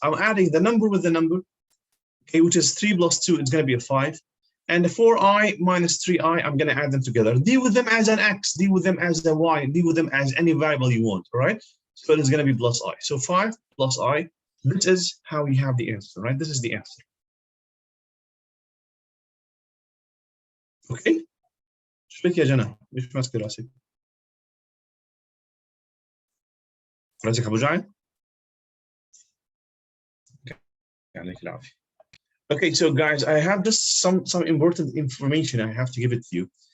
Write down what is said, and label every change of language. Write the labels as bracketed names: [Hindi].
[English] I'm adding the number with the number, okay, which is 3 plus 2, it's going to be a 5. And the 4i minus 3i, I'm going to add them together. Deal with them as an x, deal with them as a y, deal with them as any variable you want, all right? So it's going to be plus I. So 5 plus I, this is how you have the answer, right? This is the answer. [Arabic] اوكي ايش بك يا جنى؟ ليش ماسكه راسك؟ راسك ابو جعل؟ يعطيك العافيه. [English] Okay, so guys, I have just some important information I have to give it to you.